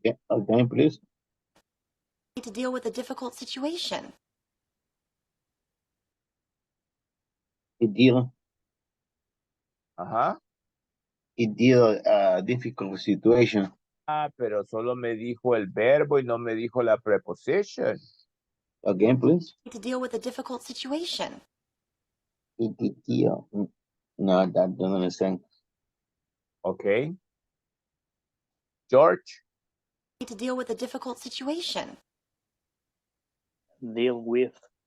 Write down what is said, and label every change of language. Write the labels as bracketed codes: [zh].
[en] Again, please. To deal with a difficult situation. It deal. Ajá. It deal a difficult situation. [es] Pero solo me dijo el verbo y no me dijo la preposition. [en] Again, please. To deal with a difficult situation. It deal. No, that doesn't understand. Okay. George. To deal with a difficult situation. Deal with.